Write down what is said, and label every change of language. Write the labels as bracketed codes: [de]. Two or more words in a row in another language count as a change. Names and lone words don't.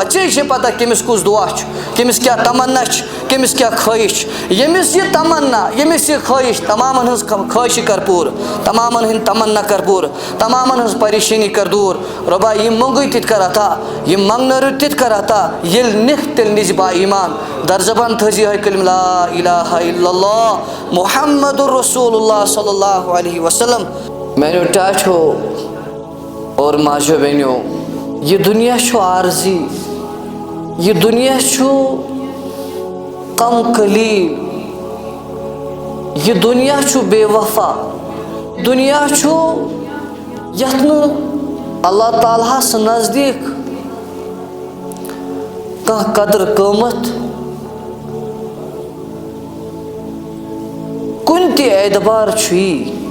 [ks] ژےٚ چھے پتہ کٔمِس کُس دعا چھُ, کٔمِس کیٛاہ تمنا چھِ, کٔمِس کیٛاہ خٲہِش چھِ. ییٚمِس یہِ تمنا, ییٚمِس یہِ خٲہِش, تمامن ہٕنٛز خٲہِشہِ کر پوٗرٕ, تمامن ہٕنٛدۍ تمنا کر پوٗرٕ, تمامن ہٕنٛز پریشٲنی کر دوٗر. رۄبا یِم مۄنٛگٕے تِتہِ کر عطا, یِم منٛگنٲرِو تِتہِ کر عطا. ییٚلہِ نِکھ تیٚلہِ نِژ با ایٖمان. در زبان تھٲوزِ یِہوٚے کلمہ [ar] لا الہ الا اللہ محمد رسول اللہ صلی اللہ علیہ وسلم. [ks] میانیو ٹاٹھو اور ماجو بہنیو, یہ دنیا چھُ عارضی, یہ دنیا چھُ کم قلیل, یہ دنیا چھُ بے وفا, دنیا چھُ یتھ نہٕ اللہ تعالیٰ ہس نزدیک کانٛہہ قدر قۭمت کُنہِ تہِ اعتبار چھُیی.